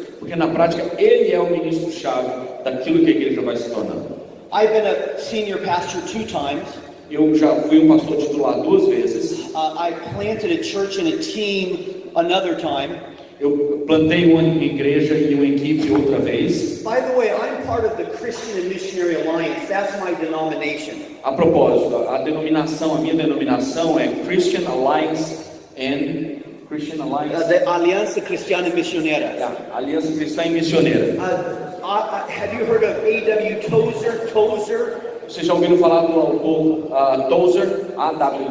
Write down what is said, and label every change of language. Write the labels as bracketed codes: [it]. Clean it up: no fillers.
[pt] Porque na prática ele é o ministro-chave daquilo que a igreja vai se tornando. [en] I've been a senior pastor 2 times. [pt] Eu já fui pastor titular 2 vezes. [en] I planted a church and a team another time. [pt] Eu plantei uma igreja e uma equipe outra vez. [en] By the way, I'm part of the Christian and Missionary Alliance. That's my denomination. [pt] A propósito, a minha denominação é Christian Alliance and Christian Alliance. Da Aliança Cristiana Missioneira. Aliança Cristã e Missioneira. [en] Have you heard of A.W. Tozer? [pt] Vocês já ouviram falar do autor Tozer, A.W.